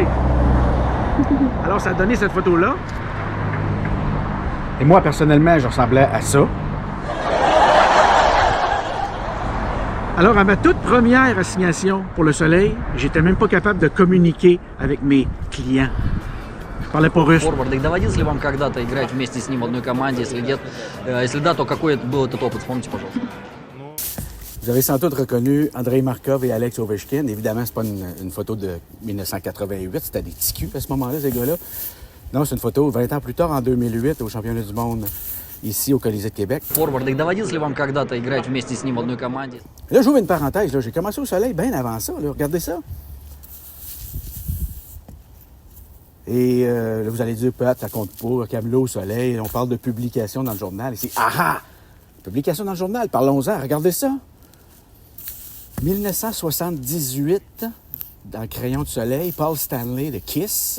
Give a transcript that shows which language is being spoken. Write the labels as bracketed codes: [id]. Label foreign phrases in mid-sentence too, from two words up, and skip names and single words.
[fr] Alors ça a donné cette photo-là. Et moi, personnellement, je ressemblais à ça. Alors, à ma toute première assignation pour le Soleil, j'étais même pas capable de communiquer avec mes clients. Je parlais pas russe. [ru] Форвардик, доводилось ли вам когда-то играть вместе с ним в одной команде? Если нет, если да, то какой был этот опыт? Вспомните, пожалуйста. [fr] Vous avez sans doute reconnu Andrei Markov et Alex Ovechkin. Évidemment, c'est pas une photo de 1988, c'était des petits culs à ce moment-là, ces gars-là. Non, c'est une photo 20 ans plus tard, en 2008, au championnat du monde, ici au Colisée de Québec. [ru] Форвардик, доводилось ли вам когда-то играть вместе с ним в одной команде? [fr] Là, j'ouvre une parenthèse. Là. J'ai commencé au Soleil bien avant ça. Là. Regardez ça. Et là, vous allez dire, peut-être, ça compte pas. Camelot au Soleil, on parle de publication dans le journal. Ici, ah! Publication dans le journal, parlons-en. Regardez ça. 1978, dans le Crayon de Soleil, Paul Stanley de Kiss.